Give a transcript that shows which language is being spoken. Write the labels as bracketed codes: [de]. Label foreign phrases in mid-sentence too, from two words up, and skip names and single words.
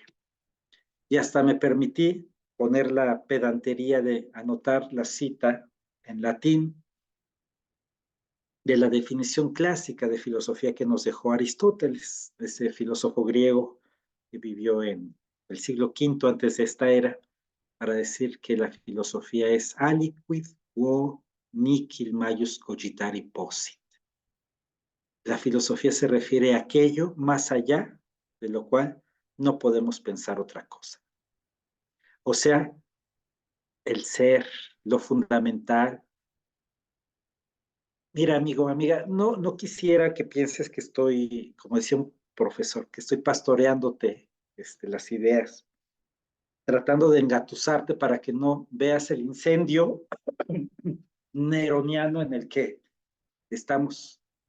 [es] Y hasta me permití poner la pedantería de anotar la cita en latín de la definición clásica de filosofía que nos dejó Aristóteles, ese filósofo griego que vivió en el siglo V antes de esta era, para decir que la filosofía es [la] aliquid quo nihil majus cogitari possit. [es] La filosofía se refiere a aquello más allá de lo cual no podemos pensar otra cosa. O sea, el ser, lo fundamental. Mira, amigo, amiga, no quisiera que pienses que estoy, como decía un profesor, que estoy pastoreándote las ideas, tratando de engatusarte para que no veas el incendio neroniano en el que estamos.